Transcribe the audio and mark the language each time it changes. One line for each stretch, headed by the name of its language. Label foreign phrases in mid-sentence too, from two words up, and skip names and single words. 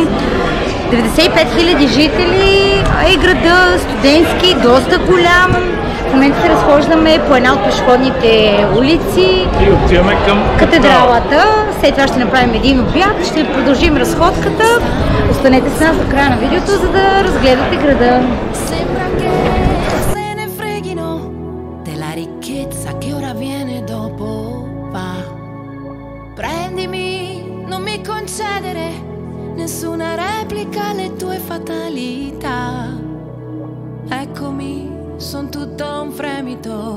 Bulgarian: 95 000 жители, а и града студентски, доста голям. В момента се разхождаме по една от пешеходните улици И отиваме към катедралата. След това ще направим един обяд, ще продължим разходката. Останете с нас до края на видеото, за да разгледате града.
Italian: Nessuna replica alle tue fatalità. Eccomi, son tutto un fremito.